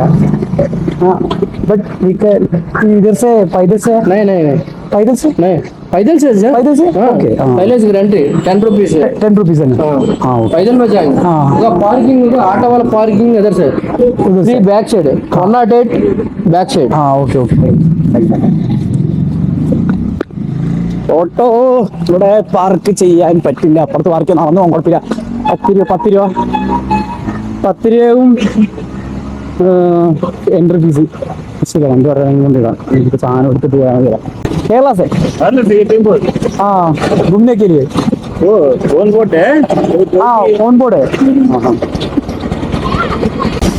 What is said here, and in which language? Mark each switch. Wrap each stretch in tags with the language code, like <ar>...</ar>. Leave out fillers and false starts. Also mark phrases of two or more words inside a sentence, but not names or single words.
<hi>हाँ बट इधर से पैदल से नहीं पैदल से पैदल से ओके. पहले से रेंट 10 रुपीज है. 10 रुपीज है. हाँ पैदल में जाएंगे. हाँ पार्किंग ऑटो वाला पार्किंग इधर से</hi> <en>back side</en> <hi>108</hi> <en>back side.</en> <hi>हाँ ओके.</hi> <ml>ഓട്ടോ ഇവിടെ പാർക്ക് ചെയ്യാൻ പറ്റില്ല, അപ്പുറത്ത് പാർക്ക് നടന്നു പോകാൻ കുഴപ്പമില്ല. 10 രൂപയും എൻട്രി ഫീസ്. ശരി, 2 കൊണ്ടിടാം. എനിക്ക് സാധനം എടുത്തിട്ട് പോയാൽ മതി.</ml> <hi>കേരള से हाँ घूमने के लिए. फोन बोट है. हाँ फोन बोर्ड है.</hi>